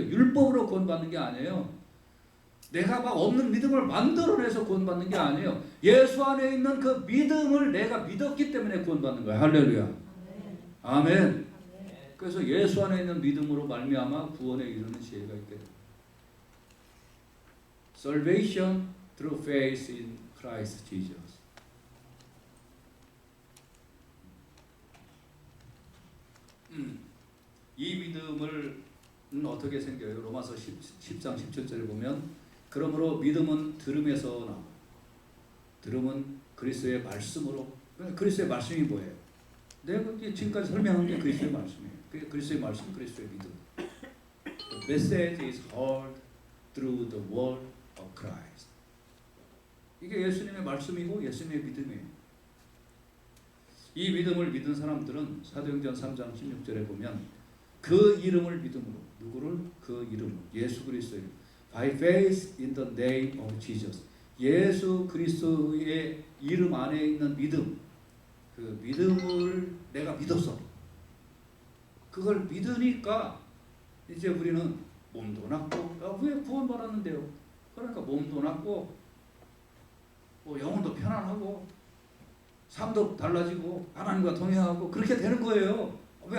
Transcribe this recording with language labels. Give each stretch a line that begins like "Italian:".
Korean: 율법으로 구원받는 게 아니에요. 내가 막 없는 믿음을 만들어내서 구원받는 게 아니에요. 예수 안에 있는 그 믿음을 내가 믿었기 때문에 구원받는 거예요. 할렐루야. 아멘. 그래서 예수 안에 있는 믿음으로 말미암아 구원에 이르는 지혜가 있게 됩니다.
English: Salvation through faith in Christ Jesus.
Korean: 이 믿음은 어떻게 생겨요? 로마서 10장 17절에 보면 그러므로 믿음은 들음에서 나와. 들음은 그리스도의 말씀으로. 그리스도의 말씀이 뭐예요? 내가 지금까지 설명한 게 그리스도의 말씀이에요. 그리스도의 말씀, 그리스도의 믿음.
English: The message is heard through the word of Christ.
Korean: 이게 예수님의 말씀이고 예수님의 믿음이에요. 이 믿음을 믿은 사람들은 사도행전 3장 16절에 보면 그 이름을 믿음으로. 누구를? 그 이름으로. 예수 그리스도의
English: By faith in the name of Jesus.
Korean: 예수 그리스도의 이름 안에 있는 믿음. 그 믿음을 내가 믿었어. 그걸 믿으니까 이제 우리는 몸도 낫고, 왜 구원받았는데요? 그러니까 몸도 낫고, 영혼도 편안하고, 삶도 달라지고, 하나님과 동행하고 그렇게 되는 거예요. 왜?